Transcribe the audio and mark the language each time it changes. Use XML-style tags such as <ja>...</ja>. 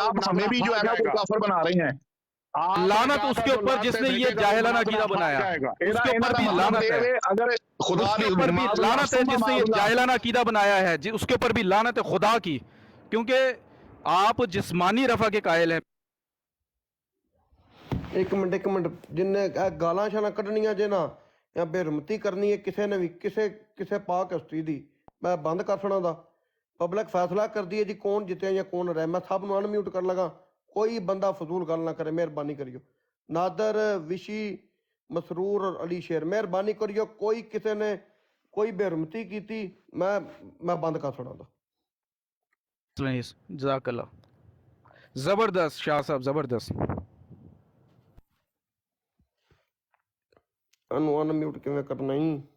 <hi>आप हमें भी जो है ना वो काफर बना रहे हैं। लानत उसके ऊपर जिसने ये जाहिलाना अकीदा बनाया, उसके ऊपर भी लानत है। अगर खुदा उसके ऊपर भी लानत है जिसने ये जाहिलाना अकीदा बनाया है, उसके ऊपर भी लानत है खुदा की, क्योंकि आप जिस्मानी रफा के कायल हैं।</hi> <pa>ਇੱਕ ਮਿੰਟ ਜਿੰਨੇ ਇਹ ਗਾਲਾਂ ਸ਼ਾਲਾਂ ਕੱਢਣੀਆਂ ਜੇ ਨਾ ਜਾਂ ਬੇਰਮਤੀ ਕਰਨੀ ਹੈ ਕਿਸੇ ਨੇ ਵੀ ਕਿਸੇ ਪਾਕ ਹਸਤੀ ਦੀ, ਮੈਂ ਬੰਦ ਕਰ ਸੁਣਾ ਦਾ। ਪਬਲਿਕ ਫੈਸਲਾ ਕਰਦੀ ਹੈ ਜੀ ਕੌਣ ਜਿੱਤਿਆ ਜਾਂ ਕੌਣ ਰਹਿ। ਮੈਂ ਸਭ ਨੂੰ ਅਨਮਿਊਟ ਕਰ ਲਗਾ, ਕੋਈ ਬੰਦਾ ਫਜ਼ੂਲ ਗੱਲ ਨਾ ਕਰੇ, ਮਿਹਰਬਾਨੀ ਕਰਿਓ। ਨਾਦਰ, ਵਿਸ਼ੀ, ਮਸਰੂਰ ਔਰ ਅਲੀ ਸ਼ੇਰ, ਮਿਹਰਬਾਨੀ ਕਰਿਓ। ਕੋਈ ਕਿਸੇ ਨੇ ਕੋਈ ਬੇਰਮਤੀ ਕੀਤੀ ਮੈਂ ਬੰਦ ਕਰ ਸੁਣਾ ਦਾ।</pa> <hi>जज़ाकल्लाह, जबरदस्त शाह साहब, जबरदस्त।</hi> <pa>ਇਹਨੂੰ ਅਨਮਿਊਟ ਕਿਵੇਂ ਕਰਨਾ ਹੀ?</pa>